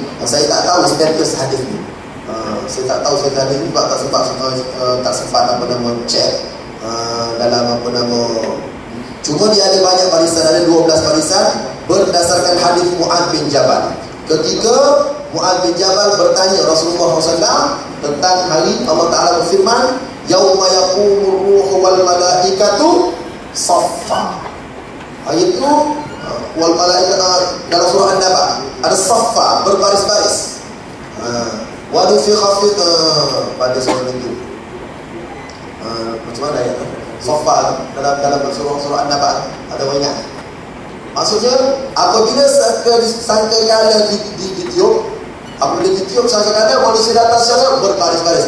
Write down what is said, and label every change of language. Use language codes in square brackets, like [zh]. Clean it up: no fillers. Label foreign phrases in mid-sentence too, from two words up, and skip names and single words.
[ms] Saya tak tahu status hadis ni. Saya tak tahu status hadis ni sebab tak sempat apa nama check dalam apa nama. Cuma dia ada banyak barisan, ada 12 barisan berdasarkan hadis Mu'adz bin Jabal. Ketika Mu'adz bin Jabal bertanya Rasulullah SAW tentang hari Allah Ta'ala berfirman, [ar] يوم يقوم الروح والملائكة صفا. [ms] Ayat itu [ar] والملائكة [ms] dalam surah An-Naba ada saffa, berbaris-baris. [ar] ونفخ في [ms] pada surah itu. Macam mana ayat itu? Saffa dalam surah An-Naba ada banyak. Maksudnya apabila sangkakala ditiup, apabila ditiup sangkakala, manusia datang secara berbaris-baris.